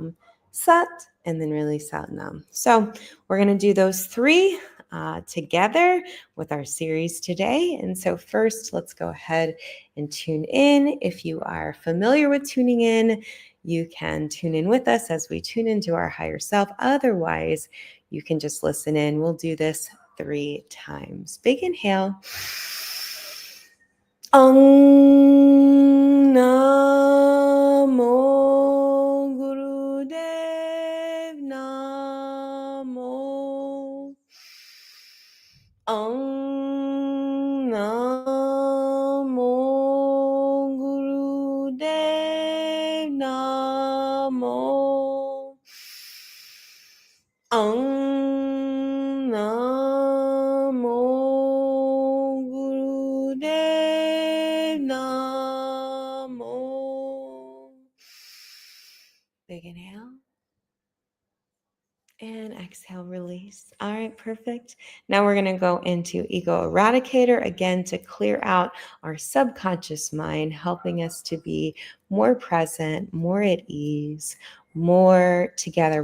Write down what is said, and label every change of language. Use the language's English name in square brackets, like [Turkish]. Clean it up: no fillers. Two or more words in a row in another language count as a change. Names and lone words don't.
[English] Sat, and then release out nam. So we're going to do those 3 together with our series today. And so first, let's go ahead and tune in. If you are familiar with tuning in, you can tune in with us as we tune into our higher self. Otherwise, you can just listen in. We'll do this 3 times. Big inhale. [Punjabi] Namo Gurudev Namo. Namo Gurudev Namo. Namo Gurudev Namo. [English] Big inhale. And exhale, release. All right, perfect. Now we're going to go into Ego Eradicator again to clear out our subconscious mind, helping us to be more present, more at ease, more together.